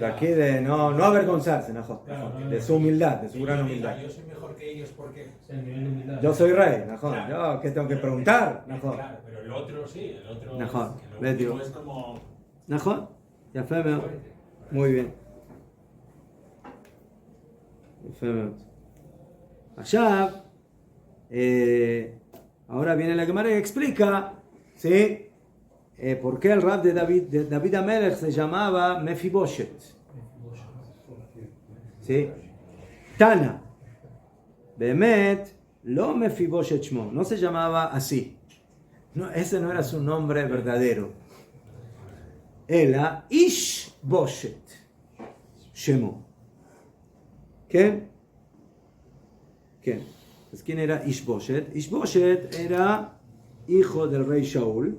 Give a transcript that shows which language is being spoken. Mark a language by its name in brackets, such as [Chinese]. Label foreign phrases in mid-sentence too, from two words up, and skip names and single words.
[Spanish] Pero aquí de no avergonzarse, Najón, de su humildad, de su gran humildad. Yo soy mejor que ellos porque... Yo soy rey, Najón, Claro. yo que tengo que preguntar, Najón. Claro, pero el otro sí, el otro... Najón, el le último digo. es como... Najón, ya fue, muy bien. [Hebrew] יפה מאוד. עכשיו, [Spanish] ahora viene la Gemara y explica, ¿sí? ¿Por qué el rab de David Amelech se llamaba Mefiboshet? ¿Sí? Tana. [Hebrew] באמת, לא מפיבושת שמו. [Spanish] No se llamaba así. No, ese no era su nombre verdadero. Era Ishboshet Shemo. ¿Qué? ¿Qué? Pues, ¿quién era Ishboshet? Ishboshet era hijo del rey Shaul.